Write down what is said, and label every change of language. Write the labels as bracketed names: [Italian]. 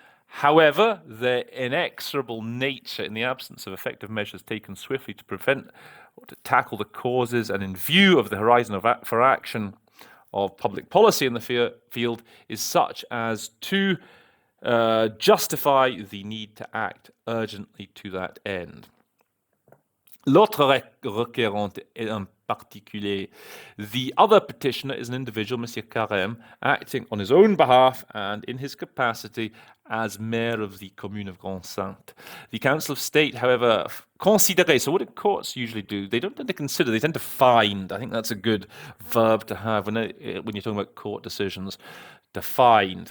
[English] However, their inexorable nature, in the absence of effective measures taken swiftly to prevent or to tackle the causes, and in view of the horizon for action of public policy in the field, is such as to justify the need to act urgently to that end. [French] L'autre requérant est un particulier. [English] The other petitioner is an individual, Monsieur Carême, acting on his own behalf and in his capacity as mayor of the commune of Grande-Sainte. The Council of State, however, considéré. So what do courts usually do? They don't tend to consider, they tend to find. I think that's a good verb to have when you're talking about court decisions. To find.